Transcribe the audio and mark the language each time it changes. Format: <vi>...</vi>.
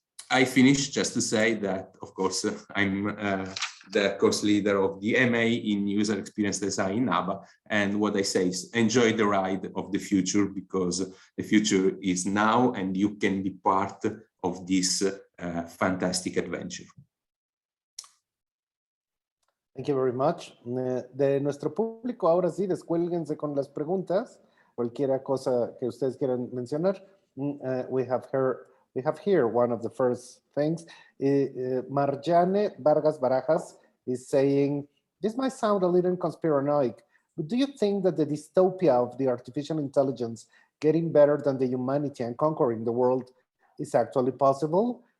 <en>I finish just to say that, of course, I'm the course leader of the MA in User Experience Design in NABA, and what I say is enjoy the ride of the future, because the future is now and you can be part of this fantastic adventure. Thank you very much.</en> <es>De nuestro público, ahora sí, descuélguense con las preguntas, cualquier cosa que ustedes quieran mencionar.</es> <en>We have here one of the first things. Marjane Vargas Barajas is saying, this might sound a little conspiranoic, but do you think that the dystopia of the artificial intelligence getting better than the humanity and conquering the world is actually possible?</en>